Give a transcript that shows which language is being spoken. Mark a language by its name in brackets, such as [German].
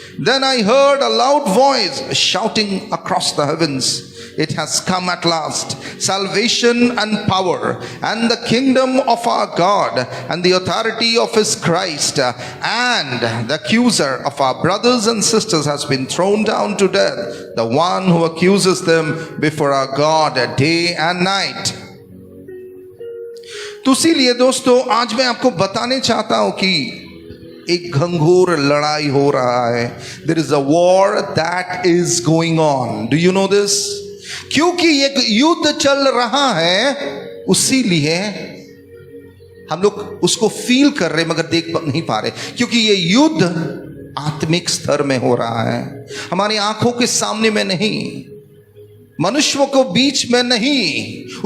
[English] Then I heard a loud voice shouting across the heavens, it has come at last, salvation and power and the kingdom of our God and the authority of his Christ, and the accuser of our brothers and sisters has been thrown down to death, the one who accuses them before our God day and night. [Hindi] तो इसीलिए दोस्तों आज मैं आपको बताने चाहता हूं कि एक घंघोर लड़ाई हो रहा है। [English] There is a war that is going on. Do you know this? [Hindi] क्योंकि एक युद्ध चल रहा है, उसीलिए हम लोग उसको फील कर रहे मगर देख नहीं पा रहे, क्योंकि ये युद्ध आत्मिक स्तर में हो रहा है, हमारी आंखों के सामने में नहीं, मनुष्यों को बीच में नहीं।